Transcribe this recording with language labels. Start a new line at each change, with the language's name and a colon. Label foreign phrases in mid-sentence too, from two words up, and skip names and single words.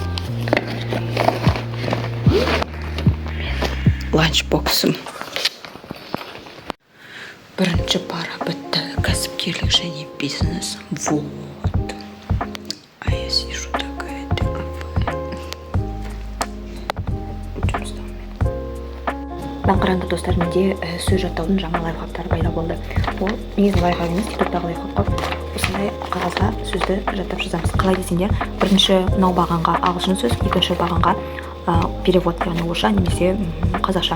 Kazakh: Ланчбоксым. Бірінші пара бітті. Кәсіпкерлік және бизнес.
Russian: Вот. А я сижу такая.
Kazakh: Мен қараңғы достар, менде сөз жаттаудың жаңа лайфхактары пайда болды. Ол негізі лайфхак емес, тиктоктағы лайфхак. Осындай қағазға сөзді жаттап жазамыз. Қалай десеңдер, бірінші мынау бағанға ағылшын сөз, екінші бағанға перевод, яғни орысша немесе қазақша.